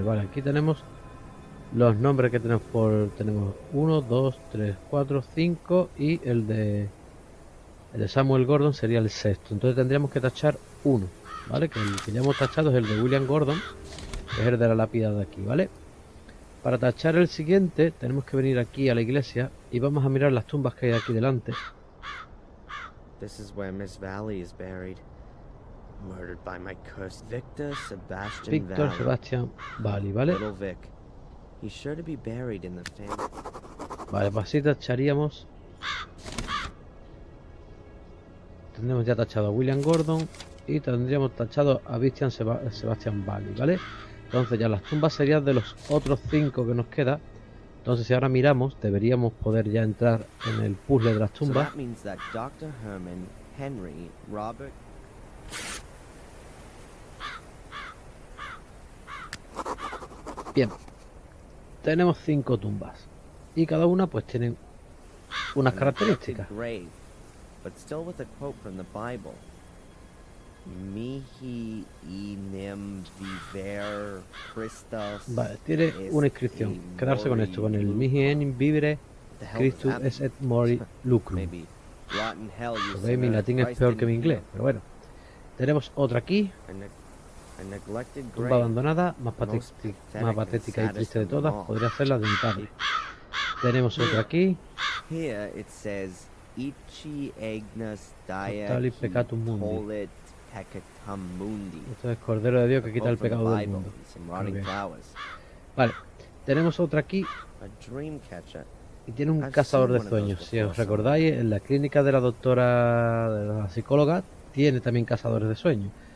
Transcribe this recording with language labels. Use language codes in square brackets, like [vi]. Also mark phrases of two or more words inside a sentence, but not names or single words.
[es] Vale, aquí tenemos los nombres que tenemos tenemos 1, 2, 3, 4, 5 y el de Samuel Gordon sería el sexto. Entonces tendríamos que tachar 1, ¿vale? Que el que ya hemos tachado es el de William Gordon, que es el de la lápida de aquí, ¿vale? Para tachar el siguiente tenemos que venir aquí a la iglesia y vamos a mirar las tumbas que hay aquí delante. [en] This is where Miss Valley is buried. Murdered by my curse. Victor [es] Sebastian Valley, ¿vale? [en] Little Vic. He's sure to be buried in the family. [es] Vale, pues así tacharíamos. Tendremos ya tachado a William Gordon y tendríamos tachado a Sebastian Valley, ¿vale? Entonces ya las tumbas serían de los otros 5 que nos queda. Entonces si ahora miramos, deberíamos poder ya entrar en el puzzle de las tumbas. [en] So that means that Dr. Herman, Henry, Robert... [es] Bien. Tenemos 5 tumbas. Y cada una pues tiene unas características. [en] Grave, but still with a quote from the Bible. [la] Mihi inem viver Christus. [es] Vale, tiene una inscripción. Quedarse con esto, con el [la] mihi enim vivere Christus es et mori lucrum. [es] Lo veis, mi latín es peor que mi inglés, pero bueno. Tenemos otra aquí. Tumba abandonada, más patética y triste de todas, podría ser la de mi padre. Tenemos otra aquí. [la] Totalis peccatum mundi. [es] Esto es Cordero de Dios que quita el pecado del mundo. Okay. Vale, tenemos otra aquí. Y tiene un cazador de sueños. Si os recordáis, en la clínica de la doctora, de la psicóloga, tiene también cazadores de sueños.